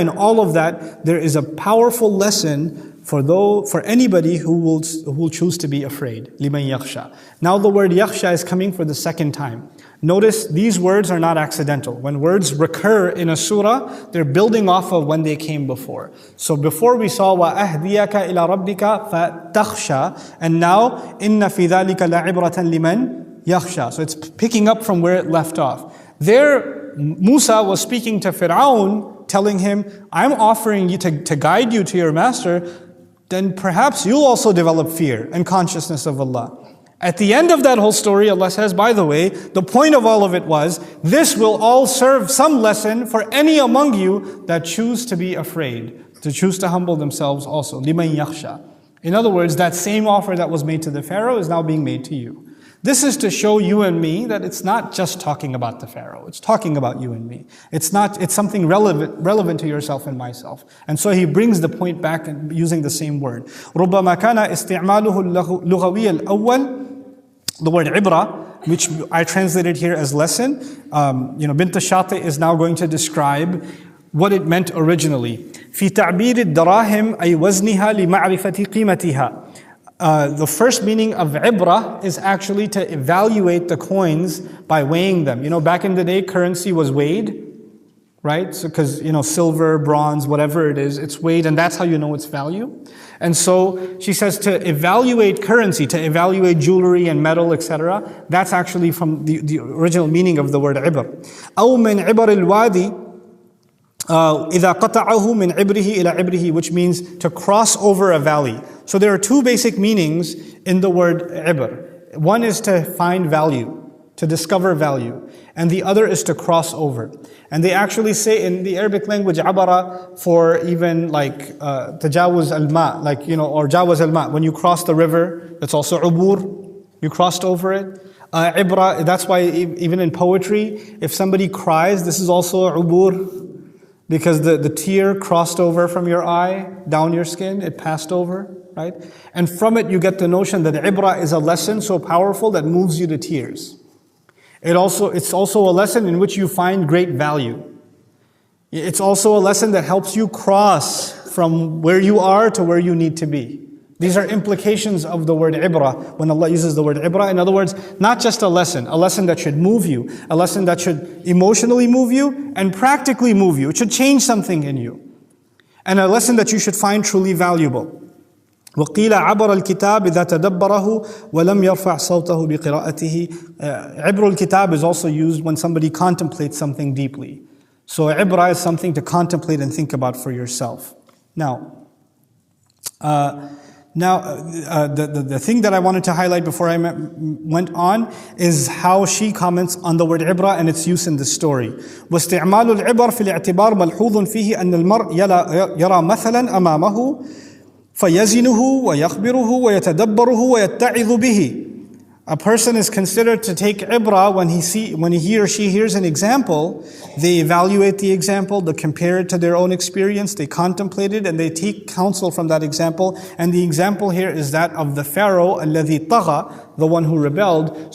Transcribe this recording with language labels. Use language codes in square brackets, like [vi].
[en] In all of that, there is a powerful lesson for anybody who will choose to be afraid. [ar] لِمَنْ يَخْشَى. [en] Now the word yakhsha is coming for the second time. Notice these words are not accidental. When words recur in a surah, they're building off of when they came before. So before we saw [ar] وَأَهْدِيَكَ إِلَى رَبِّكَ فَتَخْشَى, [en] and now [ar] إِنَّ فِي ذَلِكَ لَعِبْرَةً لِمَنْ يَخْشَى. [en] So it's picking up from where it left off. There, Musa was speaking to Fir'aun, telling him, I'm offering you to guide you to your master, then perhaps you'll also develop fear and consciousness of Allah. At the end of that whole story, Allah says, by the way, the point of all of it was, this will all serve some lesson for any among you that choose to be afraid, to choose to humble themselves also. [ar] لِمَنْ يَخْشَى. [en] In other words, that same offer that was made to the Pharaoh is now being made to you. This is to show you and me that it's not just talking about the Pharaoh. It's talking about you and me. It's something relevant to yourself and myself. And so he brings the point back and using the same word. [ar] رُبَّمَا كَانَ إِسْتِعْمَالُهُ اللُّغَوِيَّ الْأَوَّلِ. [en] The word ibra, which I translated here as lesson, Bint Shati is now going to describe what it meant originally. [ar] في تعبير الدراهم أي وزنها لمعرفة قيمتها. [en] The first meaning of ibra is actually to evaluate the coins by weighing them. Back in the day, currency was weighed, right? So, because, silver, bronze, whatever it is, it's weighed, and that's how you know its value. And so she says to evaluate currency, to evaluate jewelry and metal, etc. That's actually from the original meaning of the word ibr. [ar] أو من عبر الوادي إذا قطعه من عبره إلى عبره, [en] which means to cross over a valley. So there are two basic meanings in the word ibr. One is to find value, to discover value, and the other is to cross over. And they actually say in the Arabic language, abara, for even like tajawuz al-ma, or jawaz al-ma. When you cross the river, that's also ubur, you crossed over it. Ibra, that's why even in poetry, if somebody cries, this is also ubur, because the tear crossed over from your eye, down your skin, it passed over, right? And from it you get the notion that ibra is a lesson so powerful that moves you to tears. It's also a lesson in which you find great value. It's also a lesson that helps you cross from where you are to where you need to be. These are implications of the word ibra, when Allah uses the word ibra. In other words, not just a lesson that should move you, a lesson that should emotionally move you and practically move you. It should change something in you. And a lesson that you should find truly valuable. [ar] وقيل عبر الكتاب إذا تدبره ولم يرفع صوته بقراءته. عبر الكتاب [en] is also used when somebody contemplates something deeply. So ibra is something to contemplate and think about for yourself. Now, the thing that I wanted to highlight before I went on is how she comments on the word ibra and its use in the story. [ar] واستعمال العبر في الاعتبار ملحوظ فيه أن المرء يرى مثلا أمامه فيزنه ويخبره ويتدبره ويتعظ به. [en] A person is considered to take ibrah when he or she hears an example. They evaluate the example, they compare it to their own experience, they contemplate it, and they take counsel from that example. And the example here is that of the Pharaoh, [ar] الَّذِي طَغَى, [en] the one who rebelled.